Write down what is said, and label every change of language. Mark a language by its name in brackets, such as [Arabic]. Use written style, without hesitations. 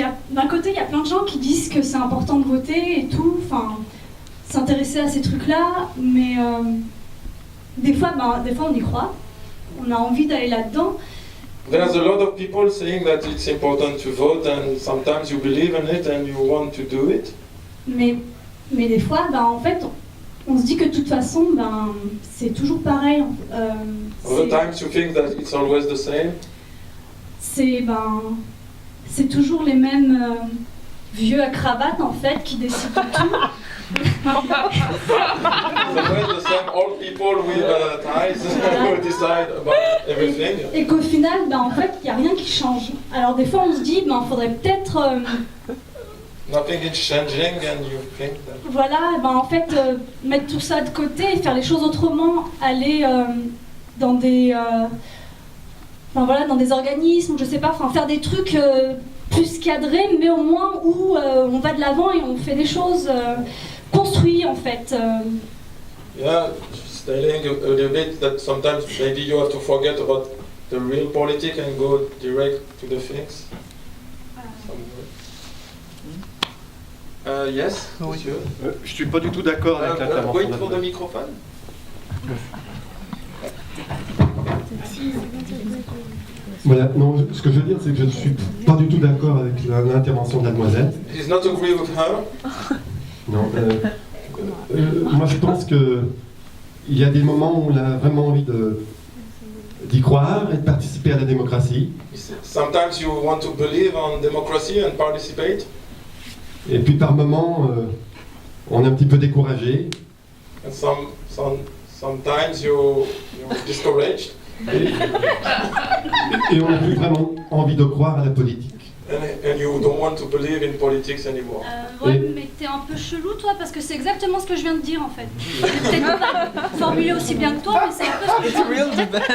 [French] D'un côté, il y a plein de gens qui disent que c'est important de voter et tout, enfin, s'intéresser à ces trucs-là, mais des fois, on y croit, on a envie d'aller là-dedans. [English] There's a lot of people saying that it's important to vote and sometimes you believe in it and you want to do it. [French] Mais des fois, en fait, on se dit que de toute façon, c'est toujours pareil. [English] Other times you think that it's always the same. [French] C'est toujours les mêmes vieux à cravate en fait qui décident de tout. [English] It's always the same old people with ties who decide about everything. [French] Et qu'au final, en fait, il n'y a rien qui change. Alors des fois, on se dit, faudrait peut-être... [English] Nothing is changing and you think that... [French] Voilà, en fait, mettre tout ça de côté et faire les choses autrement, aller dans des... dans des organismes, je sais pas, faire des trucs plus cadrés, mais au moins où on va de l'avant et on fait des choses construites en fait. [English] Yeah, she's telling a little bit that sometimes maybe you have to forget about the real politics and go direct to the things. Yes, monsieur. [French] Je suis pas du tout d'accord avec l'intervention. [English] Wait for the microphone. [French] Voilà, non, ce que je veux dire, c'est que je ne suis pas du tout d'accord avec l'intervention de la demoiselle. [English] He's not agree with her. [French] Non, moi je pense qu'il y a des moments où on a vraiment envie d'y croire et de participer à la démocratie. [English] Sometimes you want to believe on democracy and participate. [French] Et puis par moments, on est un petit peu découragé. [English] And sometimes you're discouraged. [French] Et on n'a plus vraiment envie de croire à la politique. [English] And you don't want to believe in politics anymore. [French] Ouais, mais t'es un peu chelou toi, parce que c'est exactement ce que je viens de dire en fait. Je vais peut-être pas formuler aussi bien que toi, mais c'est un peu ce que je viens de dire.